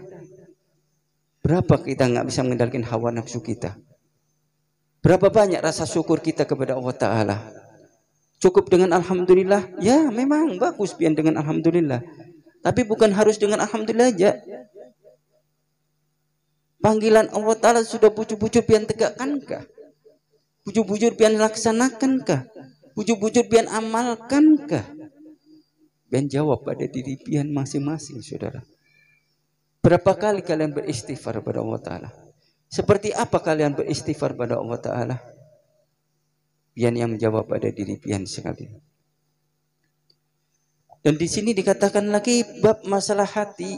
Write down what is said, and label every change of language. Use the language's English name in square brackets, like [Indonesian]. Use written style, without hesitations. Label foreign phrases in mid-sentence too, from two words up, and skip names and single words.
[Indonesian] Berapa kita nggak bisa mengendalikan hawa nafsu kita? Berapa banyak rasa syukur kita kepada Allah Ta'ala? Cukup dengan Alhamdulillah? Ya memang bagus pian dengan Alhamdulillah. Tapi bukan harus dengan Alhamdulillah aja. [Banjar] Panggilan Allah Ta'ala sudah bujur-bujur pian tegakkankah? Bujur-bujur pian laksanakankah? Bujur-bujur pian amalkankah? Pian jawab pada diri pian masing-masing, saudara. [Indonesian] Berapa kali kalian beristighfar kepada Allah Ta'ala? Seperti apa kalian beristighfar pada Allah Ta'ala? [Banjar] Pian yang menjawab pada diri pian sekali. [Indonesian] Dan di sini dikatakan lagi bab masalah hati.